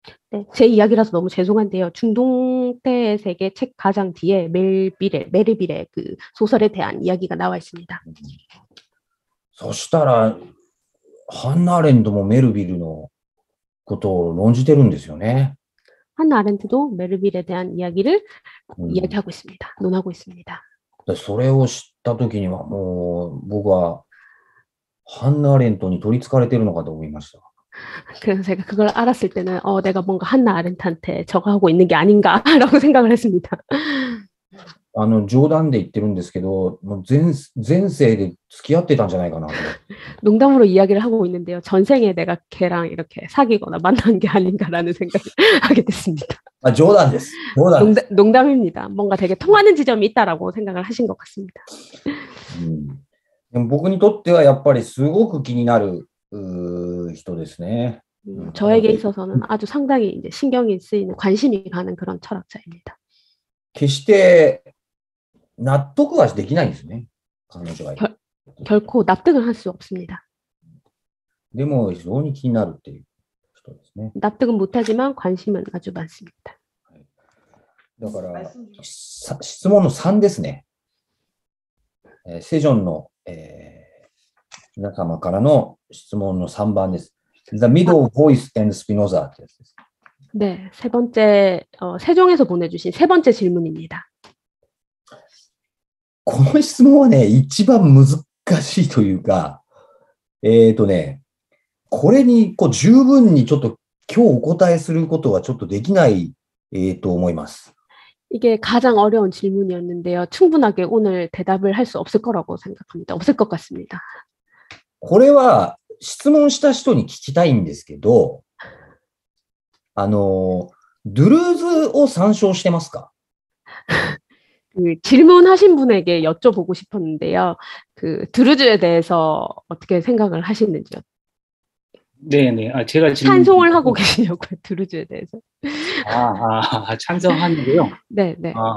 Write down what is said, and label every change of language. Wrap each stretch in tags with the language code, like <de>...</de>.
<ko>네, 제 이야기라서 너무 죄송한데요. 중동태의 세계 책 가장 뒤에 메르빌의 그 소설에 대한 이야기가 나와 있습니다.</ko> <ja>そしたら、ハンナ・アレントもメルビルのことを論じてるんですよね。</ja> <ko>한나 아렌트도 메르빌에 대한 이야기를 이야기하고 있습니다. 논하고 있습니다.</ko> <ja>それを知ったときにはもう僕はハンナ・アレントに取り憑かれてるのかと思いました。</ja> <ko>그래서 제가 그걸 알았을 때는 내가 뭔가 한나 아렌트한테 저거 하고 있는 게 아닌가라고 생각을 했습니다.</ko> <ja>冗談で言ってるんですけど、もう前世で付き合ってたんじゃないかな。</ja> <ko>농담으로 이야기를 하고 있는데요. 전생에 내가 걔랑 이렇게 사귀거나 만난 게 아닌가라는 생각을 하게 됐습니다.</ko> <ja>冗談です。</ja> <ko>농담입니다. 뭔가 되게 통하는 지점이 있다라고 생각을 하신 것 같습니다.</ko> <ja>でも僕にとってはやっぱりすごく気になる人ですね。</ja> <ko>저에게 있어서는 아주 상당히 이제 신경이 쓰이는 관심이 가는 그런 철학자입니다.</ko> <ja>決して納得はできないんですね。彼女は。</ja> <ko>결코 납득을 할 수 없습니다.</ko> <ja>でも非常に気になるっていう人ですね。</ja> <ko>납득은 못하지만 관심은 아주 많습니다.</ko> <ja>だから質問の3ですね。セジョンの、皆様からの質問の3番です。 The Middle Voice and Spinoza ってやつです。</ja> <ko>네, 세 번째 세종에서 보내주신 세 번째 질문입니다.</ko> <ja>この質問はね、一番難しいというか、これに十分にちょっと今日お答えすることはちょっとできない、と思います。</ja> <ko>이게 가장 어려운 질문이었는데요. 충분하게 오늘 대답을 할 수 없을 거라고 생각합니다. 없을 것 같습니다.</ko> <ja>これは質問した人に聞きたいんですけど、ドゥルーズを参照してますか?</ja> <ko>그 질문하신 분에게 여쭤보고 싶었는데요. 그 드루즈에 대해서 어떻게 생각을 하시는지요? 네네. 제가 찬송을 하고 계시냐고요, 드루즈에 대해서. 찬성하는데요. 네네.</ko>